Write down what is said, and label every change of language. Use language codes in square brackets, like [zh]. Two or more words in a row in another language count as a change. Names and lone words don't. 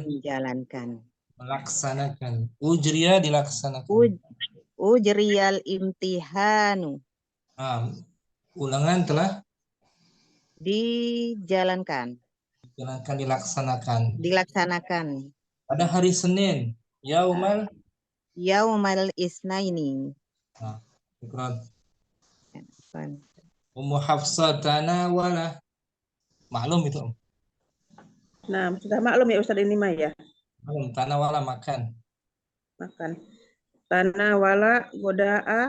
[id] Melaksanakan. Ujriya dilaksanakan. [ar] Ujriyal imtihanu. [id] Nah, ulangan telah dijalankan. Dilaksanakan. Pada hari Senin. Yaumal [ar] isnaini. Nah, syukran. Ummu Hafsah tanawala. [id] Maklum itu. Nah, sudah maklum ya Ustaz ini mah ya. Maklum, tanawala makan. [ar] Tanawala goda'a.